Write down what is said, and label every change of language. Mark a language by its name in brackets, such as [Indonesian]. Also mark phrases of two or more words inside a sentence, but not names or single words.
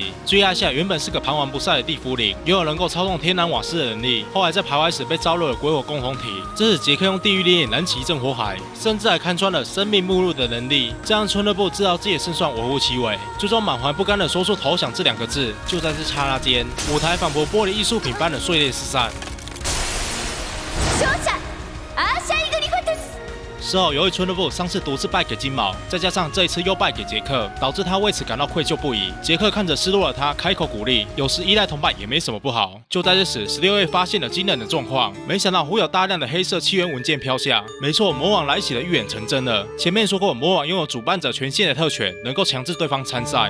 [Chinese] 至于艾夏原本是个彷顽不善的地府灵，拥有能够操纵天然瓦斯的能力，后来在徘徊时被招入了鬼火共同体。这使杰克用地狱烈焰燃起一阵火海，甚至还看穿了生命目录的能力，这让春日部知道自己的胜算微乎其微，最终满怀不甘的说出投降这2个字。就在这刹那间，舞台仿佛玻璃艺术品般的碎裂四散。 [Japanese] 勝者アーシャイグリフォトス。 [Chinese] 事后，由于春日部上次独自败给金毛，再加上这一次又败给杰克，导致他为此感到愧疚不已。杰克看着失落的他，开口鼓励：“有时依赖同伴也没什么不好。” 就在这时，16月发现了惊人的状况，没想到忽有大量的黑色契约文件飘下。没错，魔王来袭的预言成真了。前面说过，魔王拥有主办者权限的特权，能够强制对方参赛。